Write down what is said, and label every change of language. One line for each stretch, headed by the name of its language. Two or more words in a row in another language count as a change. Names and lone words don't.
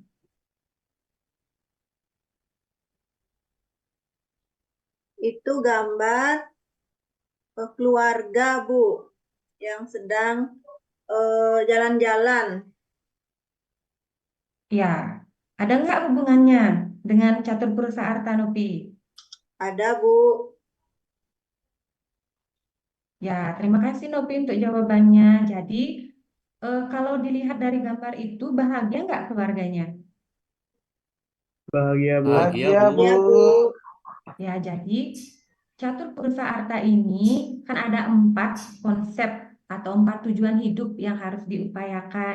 Indonesian: Itu gambar keluarga, Bu, yang sedang jalan-jalan. Ya, ada nggak hubungannya dengan catur purusa arta Nopi? Ada, Bu. Ya, terima kasih Nopi untuk jawabannya. Jadi, kalau dilihat dari gambar itu, bahagia nggak keluarganya? Bahagia, Bu. Bahagia, Bu. Ya, Bu. Ya, jadi catur purusa arta ini kan ada 4 konsep atau 4 tujuan hidup yang harus diupayakan.